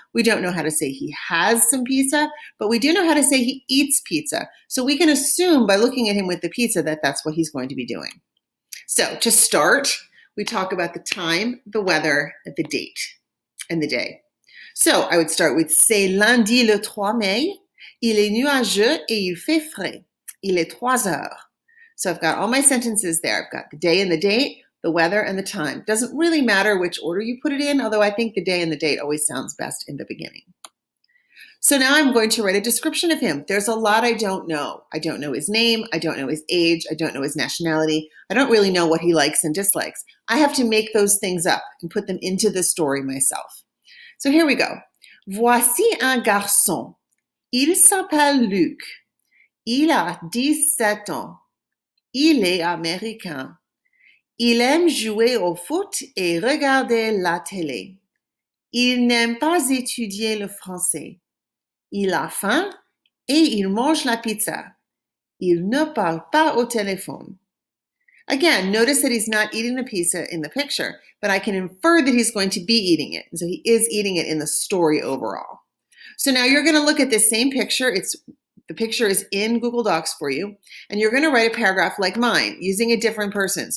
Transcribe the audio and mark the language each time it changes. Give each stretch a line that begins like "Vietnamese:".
English: We don't know how to say he has some pizza, but we do know how to say he eats pizza. So we can assume by looking at him with the pizza that that's what he's going to be doing. So to start, we talk about the time, the weather, the date, and the day. So I would start with
French: c'est lundi le 3 mai. Il est nuageux et il fait frais. Il est 3 heures.
English: So I've got all my sentences there. I've got the day and the date, the weather, and the time. Doesn't really matter which order you put it in, although I think the day and the date always sounds best in the beginning. So now I'm going to write a description of him. There's a lot I don't know. I don't know his name. I don't know his age. I don't know his nationality. I don't really know what he likes and dislikes. I have to make those things up and put them into the story myself. So here we go.
French: Voici un garçon. Il s'appelle Luc. Il a 17 ans. Il est américain. Il aime jouer au foot et regarder la télé. Il n'aime pas étudier le français. Il a faim et il mange la pizza. Il ne parle pas au téléphone.
English: Again, notice that he's not eating the pizza in the picture, but I can infer that he's going to be eating it. And so he is eating it in the story overall. So now you're going to look at this same picture. The picture is in Google Docs for you, and you're going to write a paragraph like mine using a different person.